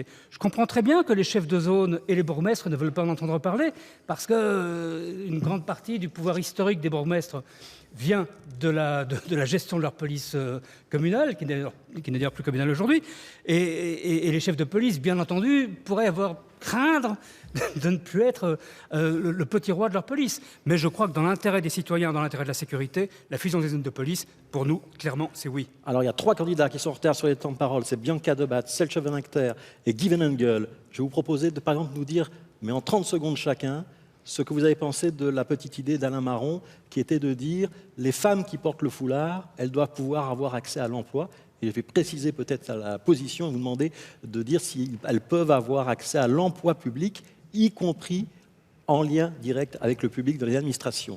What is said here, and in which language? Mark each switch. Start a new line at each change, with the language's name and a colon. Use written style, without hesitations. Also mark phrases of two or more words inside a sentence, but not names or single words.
French: Je comprends très bien que les chefs de zone et les bourgmestres ne veulent pas en entendre parler, parce qu'une grande partie du pouvoir historique des bourgmestres vient de la gestion de leur police communale, qui n'est d'ailleurs plus communale aujourd'hui, et les chefs de police, bien entendu, pourraient craindre de ne plus être le petit roi de leur police. Mais je crois que dans l'intérêt des citoyens, dans l'intérêt de la sécurité, la fusion des zones de police, pour nous, clairement, c'est oui. Alors, il y a 3 candidats qui sont en retard sur les temps de parole. C'est Bianca Debat, Selche Van Achter et Guy Van Engel. Je vais vous proposer de, par exemple, nous dire, mais en 30 secondes chacun, ce que vous avez pensé de la petite idée d'Alain Marron, qui était de dire les femmes qui portent le foulard, elles doivent pouvoir avoir accès à l'emploi. Et je vais préciser peut-être la position et vous demander de dire si elles peuvent avoir accès à l'emploi public, y compris en lien direct avec le public de les administrations.